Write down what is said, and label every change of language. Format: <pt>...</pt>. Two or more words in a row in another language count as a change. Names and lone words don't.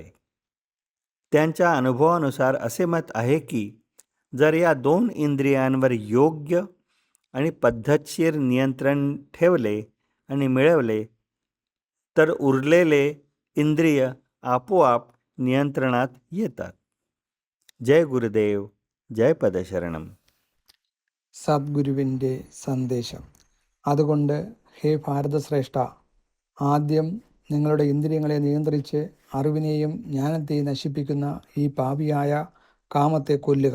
<mr>त्यांच्या अनुभवानुसार असे मत आहे की जर या 2 इंद्रियांवर योग्य आणि पद्धतशीर नियंत्रण ठेवले आणि मिळवले तर उरलेले इंद्रिय आपोआप नियंत्रणात येतात. जय गुरुदेव,</mr> <ml>ജയ പദശരണം. സദ്ഗുരുവിൻ്റെ സന്ദേശം. അതുകൊണ്ട് ഹേ ഭാരതശ്രേഷ്ഠ, ആദ്യം നിങ്ങളുടെ ഇന്ദ്രിയങ്ങളെ നിയന്ത്രിച്ച് അറിവിനെയും ജ്ഞാനത്തെയും നശിപ്പിക്കുന്ന ഈ പാപിയായ കാമത്തെ കൊല്ലുക.</ml>